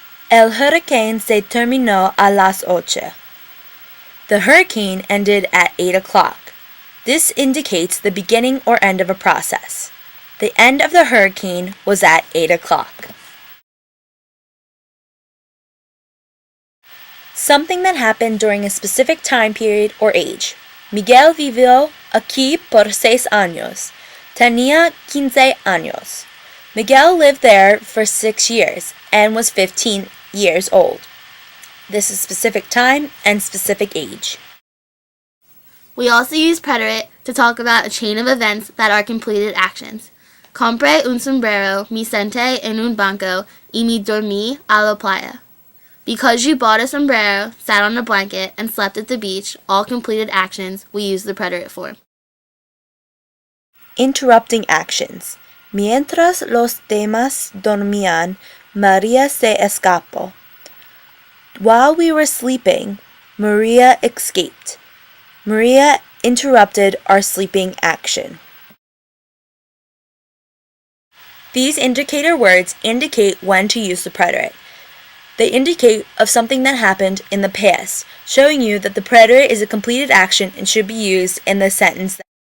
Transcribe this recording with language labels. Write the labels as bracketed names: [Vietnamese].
[Spanish] El hurricane se terminó a las 8. [English] The hurricane ended at 8 o'clock. This indicates the beginning or end of a process. The end of the hurricane was at 8 o'clock. Something that happened during a specific time period or age. [Spanish] Miguel vivió aquí por 6 años. Tenía 15 años. [English] Miguel lived there for 6 years and was 15 years old. This is specific time and specific age. We also use preterite to talk about a chain of events that are completed actions. [Spanish] Compré un sombrero, me senté en un banco, y me dormí a la playa. [English] Because you bought a sombrero, sat on a blanket, and slept at the beach, all completed actions we use the preterite for. Interrupting actions. [Spanish] Mientras los demás dormían, María se escapó. [English] While we were sleeping, Maria escaped. Maria interrupted our sleeping action. These indicator words indicate when to use the preterite. They indicate of something that happened in the past, showing you that the preterite is a completed action and should be used in the sentence.